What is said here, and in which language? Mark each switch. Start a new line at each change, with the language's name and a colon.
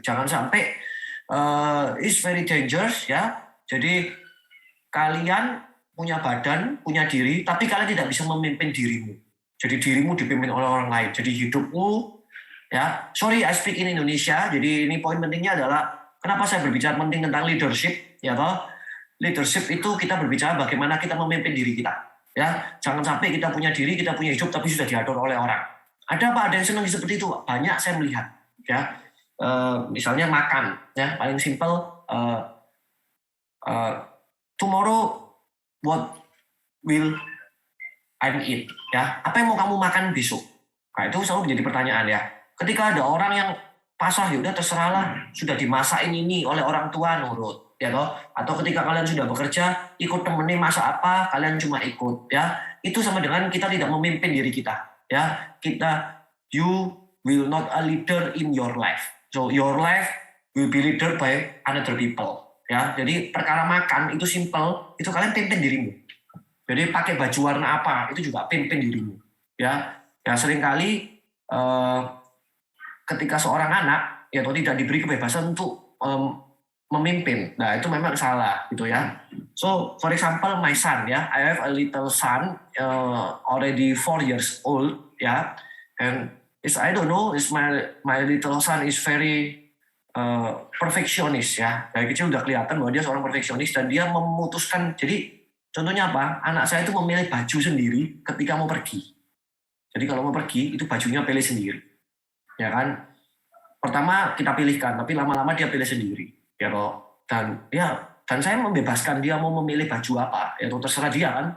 Indonesian: Jangan sampai
English: it's very dangerous
Indonesian: ya. Jadi kalian punya badan, punya diri, tapi kalian tidak bisa memimpin dirimu. Jadi dirimu dipimpin oleh orang lain. Jadi hidupmu, ya,
English: sorry I speak in Indonesia.
Indonesian: Jadi ini poin pentingnya adalah kenapa saya berbicara penting tentang leadership, ya toh. Leadership itu kita berbicara bagaimana kita memimpin diri kita, ya. Jangan sampai kita punya diri, kita punya hidup, tapi sudah diatur oleh orang. Ada apa? Ada yang senang seperti itu? Banyak saya melihat, ya. Misalnya makan, ya, paling simpel.
English: Tomorrow, what will I eat,
Indonesian: ya, apa yang mau kamu makan besok? Nah, itu selalu menjadi pertanyaan ya. Ketika ada orang yang pasrah, ya udah terserahlah, sudah dimasakin ini oleh orang tua nurut, ya toh. Atau ketika kalian sudah bekerja, ikut temenin masak apa, kalian cuma ikut, ya. Itu sama dengan kita tidak memimpin diri kita, ya.
English: You will not a leader in your life. So your life will be leader by another people, ya.
Indonesian: Jadi perkara makan itu simple, itu kalian pimpin dirimu. Jadi pakai baju warna apa itu juga pimpin dirimu, ya. Ya seringkali ketika seorang anak ya tidak diberi kebebasan untuk memimpin, nah itu memang salah gitu ya.
English: So for example my son, ya, I have a little son already 4 years old, ya, and I don't know, my little son is very perfectionist, ya.
Indonesian: Dari kecil udah kelihatan bahwa dia seorang perfeksionis dan dia memutuskan. Jadi contohnya apa? Anak saya itu memilih baju sendiri ketika mau pergi. Jadi kalau mau pergi, itu bajunya pilih sendiri. Ya kan? Pertama kita pilihkan, tapi lama-lama dia pilih sendiri. Ya toh. Dan saya membebaskan dia mau memilih baju apa. Ya toh, terserah dia kan.